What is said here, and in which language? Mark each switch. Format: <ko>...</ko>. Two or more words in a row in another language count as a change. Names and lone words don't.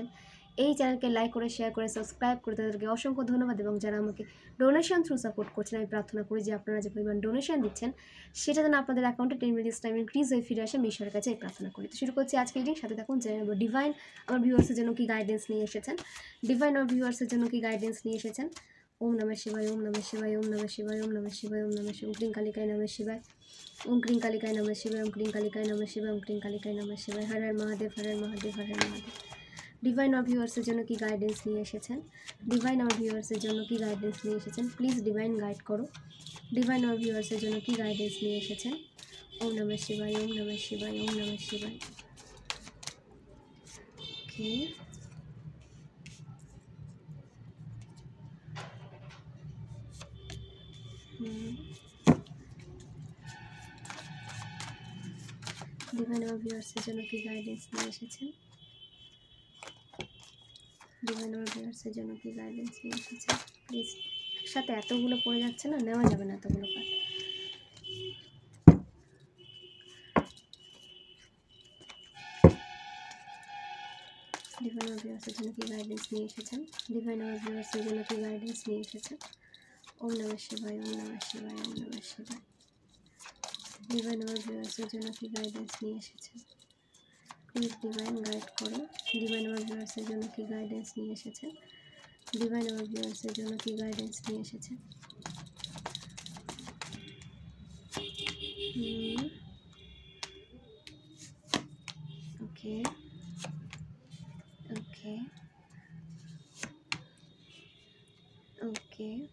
<bn>এই চ্যানেলকে লাইক করে শেয়ার করে সাবস্ক্রাইব করে তাদেরকে অসংখ্য ধন্যবাদ এবং যারা আমাকে</bn> <en>donation through support</en> <bn>করছেন আমি প্রার্থনা করি যে আপনারা যে পরিমাণ ডোনেশন দিচ্ছেন সেটা যেন আপনাদের অ্যাকাউন্টে</bn> <en>10 minutes time increase</en> <bn>হয়ে ফিরে আসে। আমি ঈশ্বরের কাছে এই প্রার্থনা করি। তো শুরু করছি আজকে রিডিং। সাথে থাকুন, জেনে নেব ডিভাইন আমার ভিউয়ার্সের জন্য কি গাইডেন্স নিয়ে এসেছেন। ডিভাইন আমার ভিউয়ার্সের জন্য কি গাইডেন্স নিয়ে এসেছেন।</bn> <sa>ওম নমঃ শিবায়, ওম নমঃ শিবায়, ওম নমঃ শিবায়, ওম নমঃ শিবায়, ওম নমঃ শিবায়, ওম ক্লিং কালিকায় নমঃ শিবায়, ওম ক্লিং কালিকায় নমঃ শিবায়, ওম ক্লিং কালিকায় নমঃ শিবায়, ওম ক্লিং কালিকায় নমঃ শিবায়। হর হর মহাদেব, হর হর মহাদেব, হর হর মহাদেব।</sa> <bn>ডিভাইন আমার ভিউয়ার্সের জন্য কি গাইডেন্স নিয়ে এসেছেন। ডিভাইন আমার ভিউয়ার্সের জন্য কি গাইডেন্স নিয়ে এসেছেন।</bn> <en>please divine guide</en> <bn>করো। ডিভাইন আমার ভিউয়ার্সের জন্য কি গাইডেন্স নিয়ে এসেছেন।</bn> <sa>ওম নমঃ শিবায়, ওম নমঃ শিবায়, ওম নমঃ শিবায়।</sa> <bn>ওকে, ডিভাইন আমার ভিউয়ার্সের জন্য কি গাইডেন্স নিয়ে এসেছেন। ডিভাইন আমার ভিউয়ার্সের জন্য কি গাইডেন্স নিয়ে এসেছেন। প্লিজ, একসাথে এতগুলো পড়ে যাচ্ছে না, নেওয়া যাবে না এতগুলো কার্ড। ডিভাইন আমার ভিউয়ার্সের জন্য কি গাইডেন্স নিয়ে এসেছেন। ডিভাইন আমার ভিউয়ার্সের জন্য কি গাইডেন্স নিয়ে এসেছেন।</bn> <sa>ওম নমঃ শিবায়, ওম নমঃ শিবায়, ওম নমঃ শিবায়।</sa> <bn>ডিভাইন আমার ভিউয়ার্সের জন্য কি গাইডেন্স নিয়ে এসেছেন।</bn> <en>please divine guide</en> <bn>করো। ডিভাইন আমার ভিউয়ার্সের জন্য কি গাইডেন্স নিয়ে এসেছেন। ডিভাইন আমার ভিউয়ার্সের জন্য কি গাইডেন্স নিয়ে এসেছেন।</bn> <en>okay okay okay.</en>